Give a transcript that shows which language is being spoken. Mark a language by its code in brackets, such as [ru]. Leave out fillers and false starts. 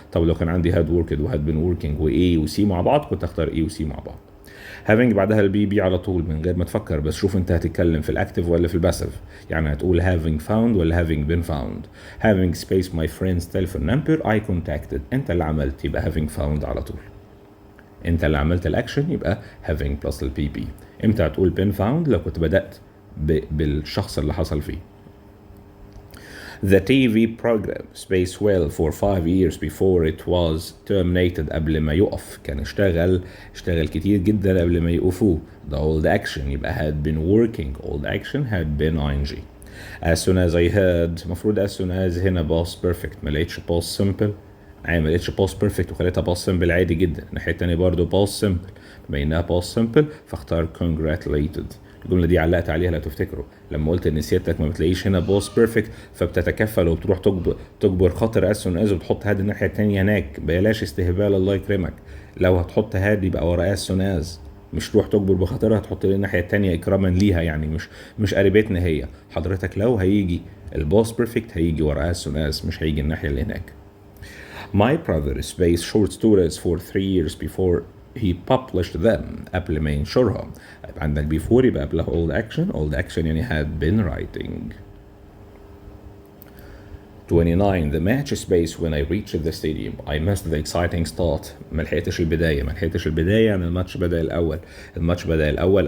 [ar] طب لو كان عندي [en] had worked [ar] و [en] had been working [ar] و A و C مع بعض كنت اختار A و C مع بعض. having بعدها البي بي على طول من غير ما تفكر، بس شوف انت هتتكلم في الاكتف ولا في الباسيف. يعني هتقول [en] having found [ar] ولا [en] having been found. having space my friend's telephone number I contacted، [ar] انت اللي عملت يبقى having found على طول. انت اللي عملت الاكشن يبقى having plus البي بي. امتى هتقول [en] been found؟ [ar] لو كنت بدأت بالشخص اللي حصل فيه. [en] The TV program space well for 5 years before it was terminated. [ar] قبل ما يقف كان اشتغل كتير جدا قبل ما يقفوه. [en] The old action [ar] يبقى [en] had been working. Old action had been ing. As soon as I heard، [ar] مفروض [en] as soon as هنا past perfect، [ar] ما لقيتش [en] past simple. [ar] ما لقيتش past perfect وخليتها past simple عادي جدا. الناحية التانية برضو past simple، بما انها past simple فاختار congratulated. الجملة دي علقت عليها لو تفتكروا لما قلت ان سيادتك ما بتلاقيش هنا past perfect فبتتكفل وبتروح تجبر خاطر as soon as وتحط هاد الناحية التانية هناك. بلاش استهبال الله يكرمك. لو هتحط هاد يبقى ورا as soon as، مش تروح تجبر بخاطرها تحط لي الناحية التانية اكراما ليها. يعني مش قريبتنا هي. حضرتك لو هيجي الباست بيرفكت هيجي ورا as soon as، مش هيجي الناحية اللي هناك. [en] My brother spaced short stories for 3 years before he published them. [ar] قبل ما ينشرها. يبقى عندك before يبقى قبلها old action. [en] old action [ar] يعني [en] had been writing. 29 the match space when I reached the stadium I missed the exciting start. [ar] ما لحقتش البداية يعني الماتش بدأ الأول.